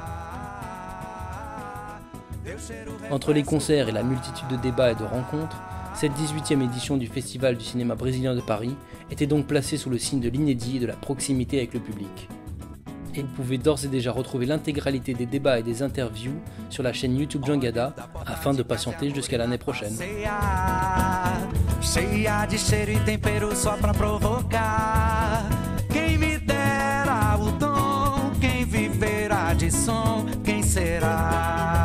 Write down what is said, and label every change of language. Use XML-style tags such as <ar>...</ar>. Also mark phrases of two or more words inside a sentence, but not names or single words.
<fr>Entre les concerts et la multitude de débats et de rencontres, cette 18e édition du Festival du cinéma brésilien de Paris était donc placée sous le signe de l'inédit et de la proximité avec le public. Et vous pouvez d'ores et déjà retrouver l'intégralité des débats et des interviews sur la chaîne YouTube Jangada afin de patienter jusqu'à l'année prochaine.</fr> <pt>Cheia de cheiro e tempero só pra provocar. Quem me dera o dom, quem viverá de som, quem será?</pt>